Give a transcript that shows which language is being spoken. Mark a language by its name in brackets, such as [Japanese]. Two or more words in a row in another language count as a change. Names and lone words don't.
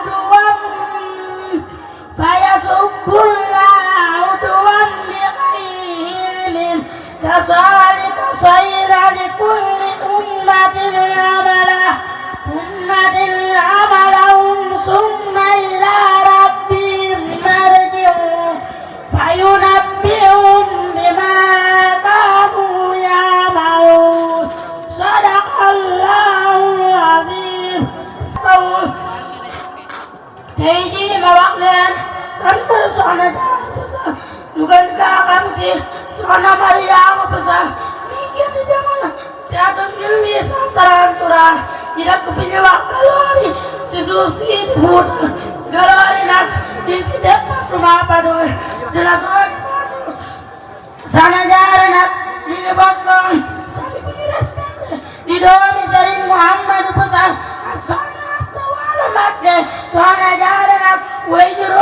[Arabic] عدوا بغير علم كذلك صير لكل أمة عملهم ثم إلى ربهم مرجعهم فينبئهم بما كانوا يعملون صدق الله العظيم. [Wolof] tey jii ma wax leen kan mooy soxna Jaara Buso ñu gën kaa xam si soxna Mariama Buso mi génn jamono si atum 1833 ci dëkk bi ñu wax Galoori si suuf si di Fuuta Galoori nag di si département Padoe si la soxna soxna Jaara nag ñu ngi bokkoon sami bu ñu respecté di doomi Sëriñ Muhammadu Buso ak soxna Asta Waalo Mbakke soxna Jaara nag way